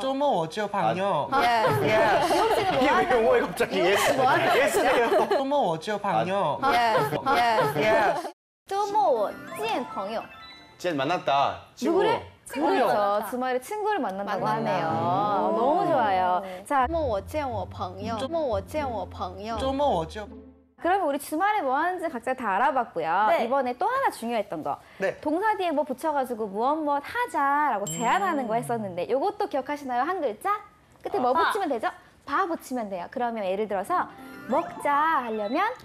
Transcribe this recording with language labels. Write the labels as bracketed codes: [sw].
[zh] 周末我交朋友. [en] Yes [ko] 미용 씨는 뭐 하는 영어에 갑자기 예스. 예스네요. [zh] 周末我交朋友. [en] Yes Yes Yes. [zh] 周末我见朋友. [ko] 쟤 만났다. 누구를? 친구를 그렇죠. 만났다. 주말에 친구를 만난다고 만난다. 하네요. 너무 좋아요. 자, [zh] 周末我见我朋友周末我见我朋友周末我交 [ko] 그러면 우리 주말에 뭐 하는지 각자 다 알아봤고요. 네. 이번에 또 하나 중요했던 거. 네. 동사 뒤에 뭐 붙여가지고 무엇 하자라고 제안하는 거 했었는데 이것도 기억하시나요? 한 글자? 끝에 뭐 바. 붙이면 되죠? 바 붙이면 돼요. 그러면 예를 들어서 먹자 하려면